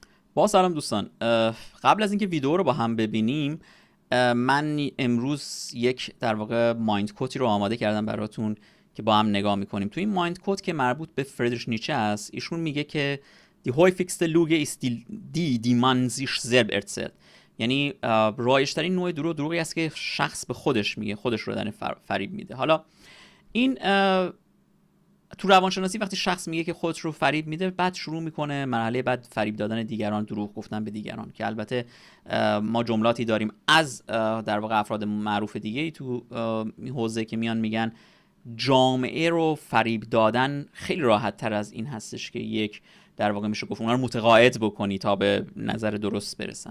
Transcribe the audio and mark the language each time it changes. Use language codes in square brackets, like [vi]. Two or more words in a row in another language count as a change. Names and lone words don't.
[fa] با سلام دوستان، قبل از اینکه ویدیو رو با هم ببینیم، من امروز یک در واقع [en] mind quote [fa] رو آماده کردم براتون که با هم نگاه میکنیم. تو این [en] mind quote [fa] که مربوط به فریدریش نیچه است، ایشون میگه که [de] die häufigste Lüge ist die man sich selbst erzählt. [fa] یعنی رایج‌ترین نوع دروغی است که شخص به خودش میگه، خودش رو در فریب میده. حالا این تو روانشناسی وقتی شخص میگه که خودش رو فریب میده، بعد شروع میکنه مرحله بعد فریب دادن دیگران، دروغ گفتن به دیگران، که البته ما جملاتی داریم از در واقع افراد معروف دیگه ای تو این حوزه که میان میگن جامعه رو فریب دادن خیلی راحت تر از این هستش که یک در واقع میشه گفت اونا رو متقاعد بکنی تا به نظر درست برسن.